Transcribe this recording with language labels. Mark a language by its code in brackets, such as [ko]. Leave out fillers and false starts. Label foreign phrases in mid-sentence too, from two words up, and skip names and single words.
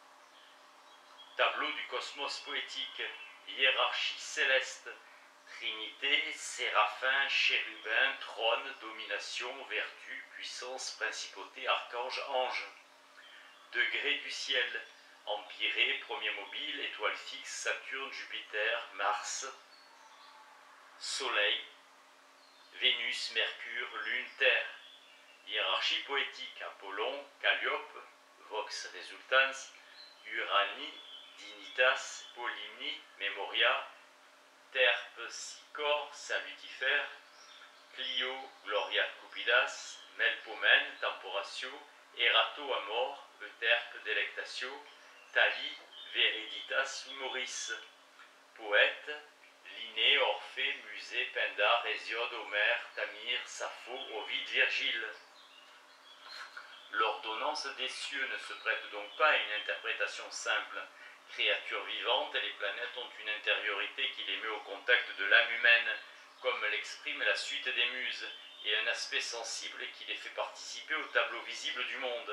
[fr] Tableau du cosmos poétique, hiérarchie céleste, Trinité, Séraphin, Chérubin, Trône, Domination, Vertu, Puissance, Principauté, Archange, Ange. Degré du ciel, Empyrée, premier mobile, étoile fixe, Saturne, Jupiter, Mars, Soleil, Vénus, Mercure, Lune, Terre. Hiérarchie poétique, Apollon, Calliope, [la] Vox Resultans, [fr] Uranie, Dignitas, Polymnie, Memoria, Terpsichore, Saint Lucifer, Clio, [la] Gloria Cupidas, [fr] Melpomène, Temporatio, Erato, Amor, Euterpe, Delectatio, Thalie, Vériditas, Humoris. Poète, Linné, Orphée, Musée, Pindare, Hésiode, Homère, Tamir, Sappho, Ovide, Virgile. L'ordonnance des cieux ne se prête donc pas à une interprétation simple. Créatures vivantes, les planètes ont une intériorité qui les met au contact de l'âme humaine, comme l'exprime la suite des muses, et un aspect sensible qui les fait participer au tableau visible du monde.